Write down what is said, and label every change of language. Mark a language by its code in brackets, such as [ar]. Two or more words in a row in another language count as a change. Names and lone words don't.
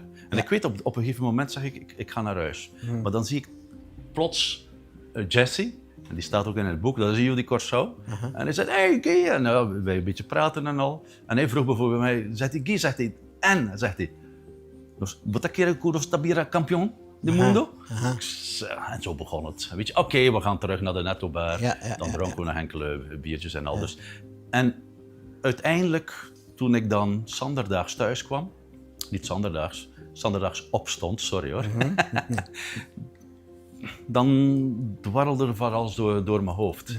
[nl] En ik weet, op een gegeven moment zeg ik ga naar huis. Maar dan zie ik plots Jesse, en die staat ook in het boek, dat is Judy Corso. En hij zegt, hey Guy, en wij een beetje praten en al. En hij vroeg bijvoorbeeld mij, zegt hij, Guy, zegt hij, en, zegt hij, wat [es] quiere tabira campeón de mundo? [nl] En zo begon het. Weet je, oké, we gaan terug naar de Netto-bar. Dan dronken we nog enkele biertjes en al. Dus. En uiteindelijk, toen ik dan zanderdaags thuis kwam, niet zanderdaags opstond, sorry hoor. Dan dwarrelde er van alles door mijn hoofd.